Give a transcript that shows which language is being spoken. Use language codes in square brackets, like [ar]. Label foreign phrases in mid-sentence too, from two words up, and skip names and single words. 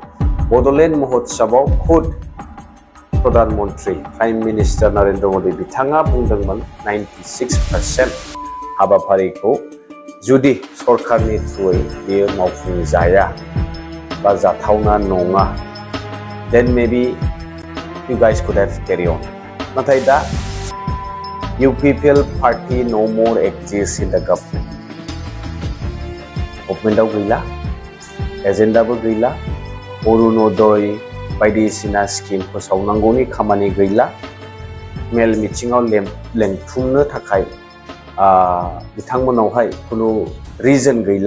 [brx] बड'लेण्ड महोत्सवआव खुद प्रधान मन्त्रि प्राइम मिनिस्टार नरेन्द्र मोदी बिथाङा बुंदोंमोन 96% हाबाफारिखौ जुदि सरकारनि थ्रुयै बेयो मावफुंजाया बा जाथावना नङा, [en] then maybe you guys could have carry on. [brx] नाथाय दा [en] UPPL party no more exists in the government. [brx] गभर्नमेन्टआव गैला, एजेन्डाबो गैला, अरुणोदय बायदिसिना स्किम फोसावनांगौनि खामानि गैला, मेल मिटिङाव लेंथुमनो थाखाय बिथांमोनावहाय खुनु रिजन गैला।